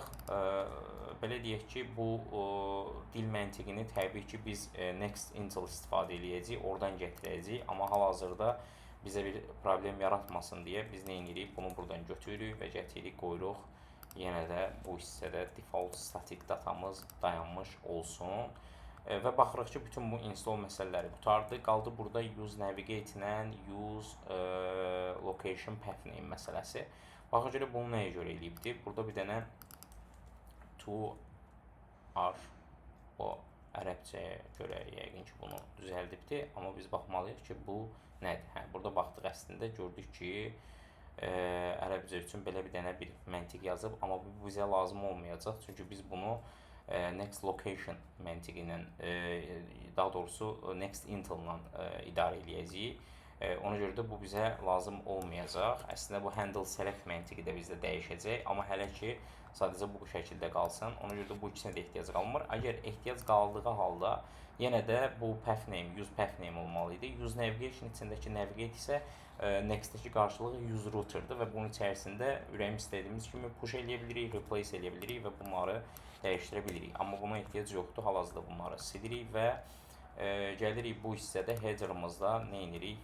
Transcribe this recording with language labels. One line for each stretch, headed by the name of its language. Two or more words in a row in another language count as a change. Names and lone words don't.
Azerbaijani: Belə deyək ki, bu dil məntiqini təbii ki, biz Next-Intel istifadə edəcəyik, oradan gətirəcəyik. Amma hal-hazırda bizə bir problem yaratmasın deyə biz nə edirik? Bunu buradan götürürük və gətiririk, qoyuruq. Yenə də bu hissədə
English: default static
Azerbaijani: datamız dayanmış olsun. Və baxırıq ki, bütün bu install məsələləri qutardı. Qaldı burada
English: use navigate
Azerbaijani: ilə
English: use location path name
Azerbaijani: məsələsi. Baxın görə bunu nəyə görə eləyibdir? Burada bir dənə to r o ərəbcəyə görə yəqin ki, bunu düzəldibdir. Amma biz baxmalıyıq ki, bu nədir? Burada baxdıq əslində, gördük ki, ərəbcə üçün belə bir dənə bir məntiq yazıb, amma bu bizə lazım olmayacaq. Çünki biz bunu
English: next location
Azerbaijani: məntiqi ilə, daha doğrusu next intel ilə idarə edəcəyik. Ona görə də bu bizə lazım olmayacaq. Əslində bu
English: handle select
Azerbaijani: məntiqi də bizdə dəyişəcək, amma hələ ki sadəcə bu şəkildə qalsın. Ona görə də bu ikisinə də ehtiyac qalmır. Əgər ehtiyac qaldığı halda yenə də bu
English: path name, use path name
Azerbaijani: olmalı idi.
English: Use navigation
Azerbaijani: içindəki navigate isə next-dəki qarşılığı
English: use router-
Azerbaijani: dır və bunun içərisində ürəyimiz istədiyimiz kimi push eləyə bilirik, replace eləyə bilirik və bunları dəyişdirə bilirik. Amma buna ehtiyac yoxdur. Hal-hazırda bunları silirik və gəlirik bu hissədə header-ımızda nə edirik?